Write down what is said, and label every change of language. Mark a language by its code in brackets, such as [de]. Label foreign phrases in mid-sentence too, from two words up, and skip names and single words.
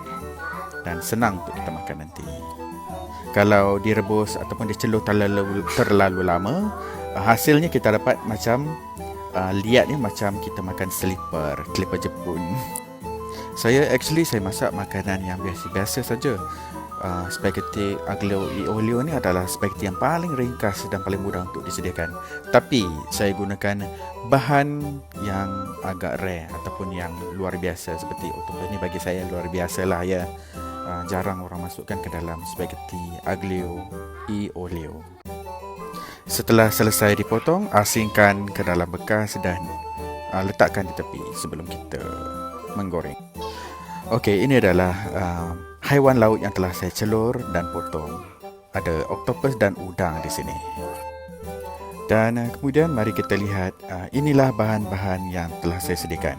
[ms] Dan senang untuk kita makan nanti. Kalau direbus ataupun dicelur terlalu lama, hasilnya kita dapat macam lihatnya macam kita makan slipper Jepun. Saya masak makanan yang biasa-biasa saja. Spaghetti aglio e olio ni adalah spaghetti yang paling ringkas dan paling mudah untuk disediakan. Tapi saya gunakan bahan yang agak rare ataupun yang luar biasa seperti octopus ni bagi saya luar biasa lah ya. Jarang orang masukkan ke dalam spaghetti aglio e olio. Setelah selesai dipotong, asingkan ke dalam bekas dan letakkan di tepi sebelum kita menggoreng. Okey, ini adalah haiwan laut yang telah saya celur dan potong. Ada octopus dan udang di sini. Dan kemudian mari kita lihat inilah bahan-bahan yang telah saya sediakan.